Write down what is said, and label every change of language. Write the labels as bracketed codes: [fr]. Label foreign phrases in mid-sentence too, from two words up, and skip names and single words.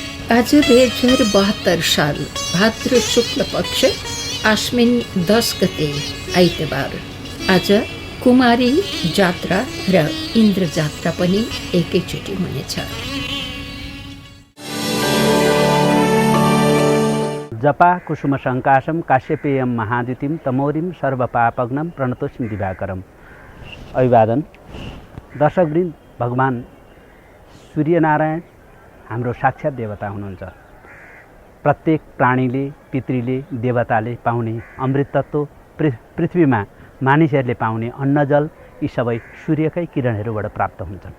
[ne] आज 2072 साल भाद्र शुक्ल पक्ष आश्विन 10 गते आइतबार आज कुमारी जात्रा र इन्द्र जात्रा पनि एकैचोटि हुनेछ। [sa] जपा कुसुम संकाशम काश्यपेयम महाद्युतिम तमोरिम सर्वपापग्नम प्रणतोस्मि दिवाकरम। [ne] अभिवादन दर्शकवृन्द, भगवान सूर्यनारायण हाम्रो साक्षात देवता हुनुहुन्छ। प्रत्येक प्राणीले, पितृले, देवताले पाउने अमृत तत्त्व, पृथ्वीमा मानिसहरूले पाउने अन्न जल यी सबै सूर्यकै किरणहरूबाट प्राप्त हुन्छन्।